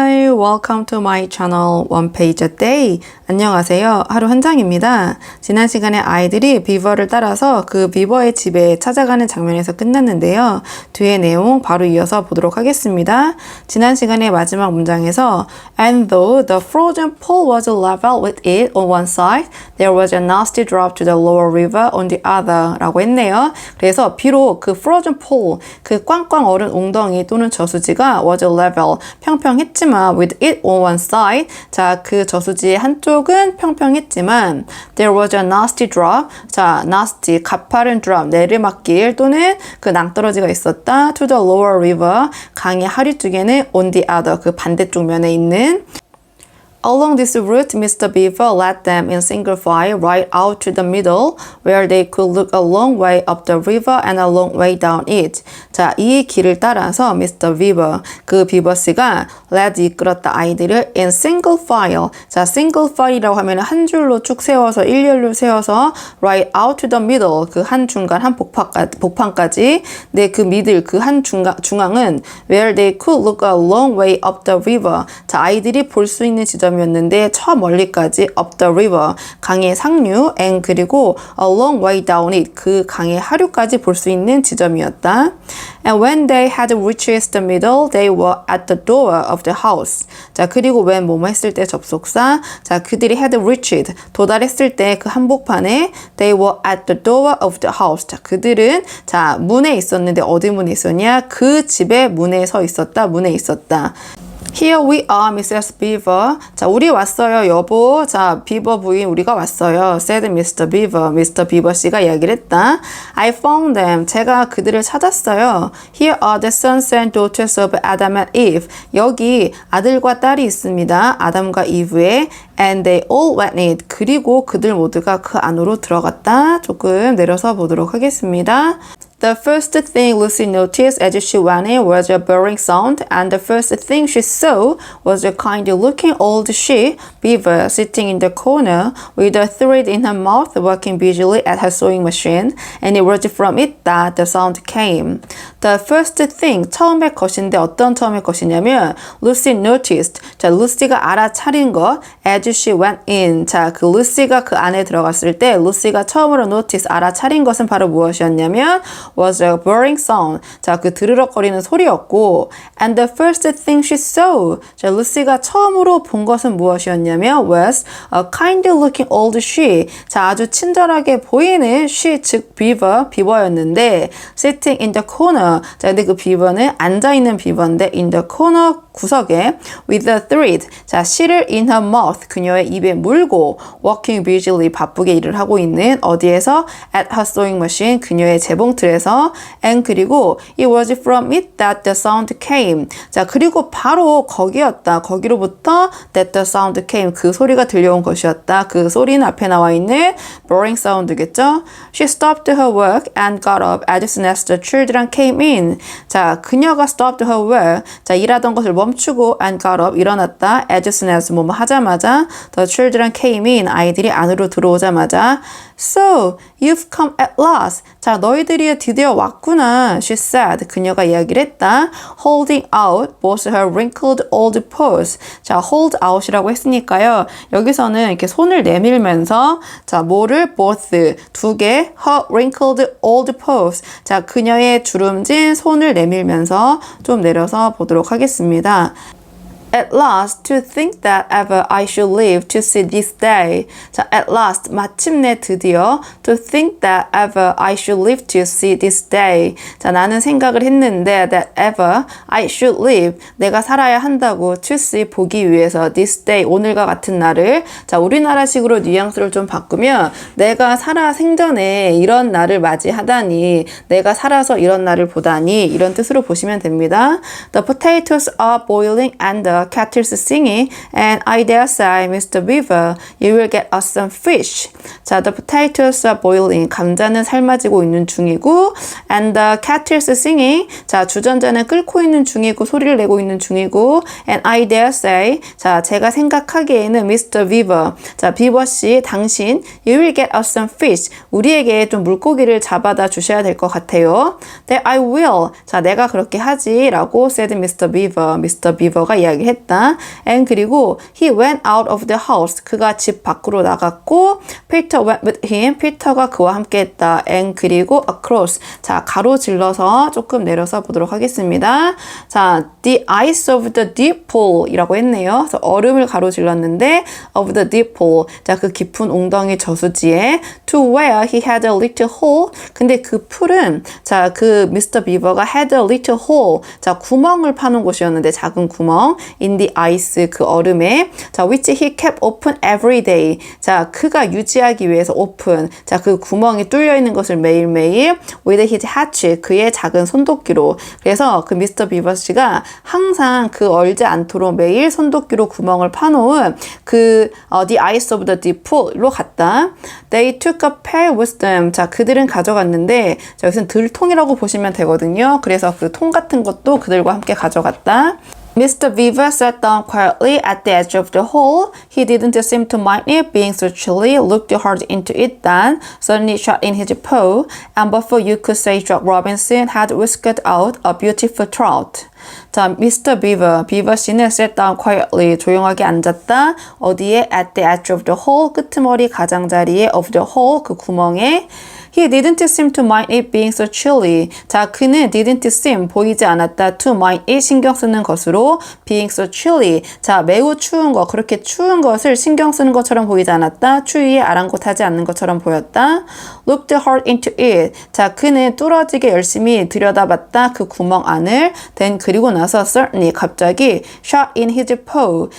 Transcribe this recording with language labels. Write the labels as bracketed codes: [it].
[en] welcome to my channel One Page a Day. [ko] 안녕하세요. 하루 한 장입니다. 지난 시간에 아이들이 비버를 따라서 그 비버의 집에 찾아가는 장면에서 끝났는데요. 뒤에 내용 바로 이어서 보도록 하겠습니다. 지난 시간의 마지막 문장에서 [en] And though the frozen pool was level with it on one side, there was a nasty drop to the lower river on the other [ko] 라고 했네요. 그래서 비록 그 frozen pool, 그 꽝꽝 얼은 웅덩이 또는 저수지가 was level, 평평했지만 with it on one side, 자, 그 저수지의 한쪽은 평평했지만 [en] there was a nasty drop, [ko] 자, nasty, 가파른 drop, 내리막길 또는 그 낭떠러지가 있었다 [en] to the lower river, [ko] 강의 하류 쪽에는 on the other, 그 반대쪽 면에 있는 [en] Along this route, Mr. Beaver led them in single file right out to the middle, where they could look a long way up the river and a long way down it. [ko] 자, 이 길을 따라서 Mr. Beaver, 그 비버씨가 led, 이끌었다 아이들을 in single file. 자, single file이라고 하면 한 줄로 쭉 세워서, 일렬로 세워서 right out to the middle, 그 한 중간, 한 복판까지. 네, 그 middle, 그 한 중앙은 [en] where they could look a long way up the river. [ko] 자, 아이들이 볼 수 있는 지점이었는데 저 멀리까지 up the river, 강의 상류, and 그리고 [en] a long way down it, [ko] 그 강의 하류까지 볼 수 있는 지점이었다. [en] And when they had reached the middle, they were at the door of the house. [ko] 자, 그리고 when 뭐뭐 했을 때 접속사, 자, 그들이 had reached, 도달했을 때 그 한복판에 [en] they were at the door of the house. [ko] 자, 그들은 자, 문에 있었는데 어디 문에 있었냐? 그 집의 문에 서 있었다, 문에 있었다. [en] Here we are, Mrs. Beaver. [ko] 자, 우리 왔어요, 여보. 자, 비버 부인 우리가 왔어요. [en] said Mr. Beaver. Mr. Beaver [ko] 씨가 이야기를 했다. [en] I found them. [ko] 제가 그들을 찾았어요. [en] Here are the sons and daughters of Adam and Eve. [ko] 여기 아들과 딸이 있습니다. 아담과 이브의 [en] And they all went in. [ko] 그리고 그들 모두가 그 안으로 들어갔다. 조금 내려서 보도록 하겠습니다. [en] The first thing Lucy noticed as she went in was a burring sound, and the first thing she saw was a kind-looking old she-beaver sitting in the corner with a thread in her mouth, working busily at her sewing machine, and it was from it that the sound came. The first thing, [ko] 처음의 것인데 어떤 처음의 것이냐면 [en] Lucy noticed, [ko] 자, 루시가 알아차린 것, [en] as she went in. [ko] 자, 그 루시가 그 안에 들어갔을 때 루시가 처음으로 notice, 알아차린 것은 바로 무엇이었냐면 was a burring sound. 자, 그 드르륵거리는 소리였고 [en] and the first thing she saw. [ko] 자, 루시가 처음으로 본 것은 무엇이었냐면 [en] was a kind-looking old she. [ko] 자, 아주 친절하게 보이는 she, 즉 beaver, 비버였는데 sitting in the corner. 자, 근데 그 비버는 앉아있는 비버인데 in the corner, 구석에 with a thread. 자, 실을 in her mouth, 그녀의 입에 물고 working busily, 바쁘게 일을 하고 있는 어디에서? [en] at her sewing machine, [ko] 그녀의 재봉틀에서 [en] and 그리고 it was from it that the sound came. [ko] 자, 그리고 바로 거기였다. 거기로부터 [en] that the sound came. [ko] 그 소리가 들려온 것이었다. 그 소리는 앞에 나와 있는 [en] burring sound [ko] 겠죠? [en] She stopped her work and got up as soon as the children came in. 자, 그녀가 stopped her work. [ko] 자, 일하던 것을 멈추고 and got up, 일어났다. [en] as soon as [ko] 뭐뭐 하자마자 [en] the children came in, [ko] 아이들이 안으로 들어오자마자 [en] So, you've come at last. [ko] 자, 너희들이 드디어 왔구나. [en] She said. [ko] 그녀가 이야기를 했다. [en] Holding out both her wrinkled old paws. [ko] 자, hold out이라고 했으니까요. 여기서는 이렇게 손을 내밀면서 자, 뭐를 both, 두 개, her wrinkled old paws. 자, 그녀의 주름진 손을 내밀면서 좀 내려서 보도록 하겠습니다. [en] At last, to think that ever I should live to see this day. 자, at last, [ko] 마침내 드디어 [en] to think that ever I should live to see this day. [ko] 자, 나는 생각을 했는데 [en] that ever I should live, [ko] 내가 살아야 한다고 to see, 보기 위해서 this day, 오늘과 같은 날을. 자, 우리나라식으로 뉘앙스를 좀 바꾸면 내가 살아 생전에 이런 날을 맞이하다니, 내가 살아서 이런 날을 보다니, 이런 뜻으로 보시면 됩니다. [en] The potatoes are boiling and the kettle's singing, and I dare say, Mr. Beaver, you will get us some fish. [ko] 자, [en] the potatoes are boiling. [ko] 감자는 삶아지고 있는 중이고, and the kettle's singing. 자, 주전자는 끓고 있는 중이고, 소리를 내고 있는 중이고, and I dare say. 자, 제가 생각하기에는 Mr. [en] Beaver. [ko] 자, 비버 씨, 당신, you will get us some fish. 우리에게 좀 물고기를 잡아다 주셔야 될 것 같아요. [en] That I will. [ko] 자, 내가 그렇게 하지. 라고 [en] said Mr. Beaver. [ko] Mr. Beaver가 이야기했다. 했다. [en] And 그리고 he went out of the house. [ko] 그가 집 밖으로 나갔고 [en] Peter went with him. [ko] 피터가 그와 함께 했다. [en] And 그리고 across. [ko] 자, 가로질러서 조금 내려서 보도록 하겠습니다. [en] 자, the ice of the deep pool [ko] 이라고 했네요. 그래서 얼음을 가로질렀는데 [en] of the deep pool. [ko] 자, 그 깊은 웅덩이 저수지에 to where he had a little hole. 근데 그 풀은 자, 그 미스터 비버가 had a little hole. 자, 구멍을 파는 곳이었는데 작은 구멍 in the ice 그 얼음에 자, [en] which he kept open every day. [ko] 자, 그가 유지하기 위해서 open. 자, 그 구멍이 뚫려 있는 것을 매일매일 [en] with his hatchet [ko] 그의 작은 손도끼로. 그래서 그 미스터 비버 씨가 항상 그 얼지 않도록 매일 손도끼로 구멍을 파놓은 그 [en] the ice of the deep pool로 [ko] 갔다. [en] They took a pail with them. [ko] 자, 그들은 가져갔는데 자, 여기서는 들통이라고 보시면 되거든요. 그래서 그 통 같은 것도 그들과 함께 가져갔다. [en] Mr. Beaver sat down quietly at the edge of the hole. He didn't seem to mind it being so chilly, looked hard into it then, suddenly shot in his paw, and before you could say Jack Robinson had whisked out a beautiful trout. 자, Mr. [ko] Beaver, 비버 씨는 sat down quietly, 조용하게 앉았다. 어디에? [en] At the edge of the hole, [ko] 끄트머리 가장자리에 [en] of the hole, 그 구멍에. He didn't seem to mind it being so chilly. [ko] 자, 그는 [en] didn't seem, [ko] 보이지 않았다. [en] to mind it, [ko] 신경 쓰는 것으로 [en] being so chilly. [ko] 자, 매우 추운 거, 그렇게 추운 것을 신경 쓰는 것처럼 보이지 않았다. 추위에 아랑곳하지 않는 것처럼 보였다. [en] Looked hard into it. [ko] 자, 그는 뚫어지게 열심히 들여다봤다. 그 구멍 안을. [en] Then [ko] 그리고 나서 [en] suddenly, 갑자기 shot in his paw.